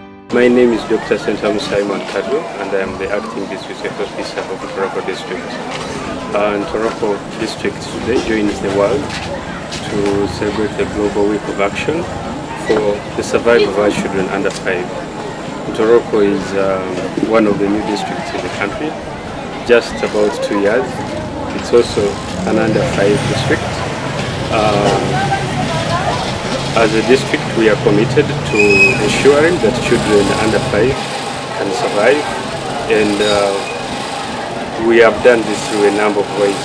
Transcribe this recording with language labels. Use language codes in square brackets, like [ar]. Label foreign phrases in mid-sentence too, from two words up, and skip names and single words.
[en] My name is Dr. Simon Kadu, and I am the acting district health officer of Ntoroko district. Ntoroko district today joins the world to celebrate the Global Week of Action for the survival of our children under 5. Ntoroko is one of the new districts in the country, just about 2 years. It's also an under 5 district. As a district, we are committed to ensuring that children under 5 can survive, and we have done this through a number of ways.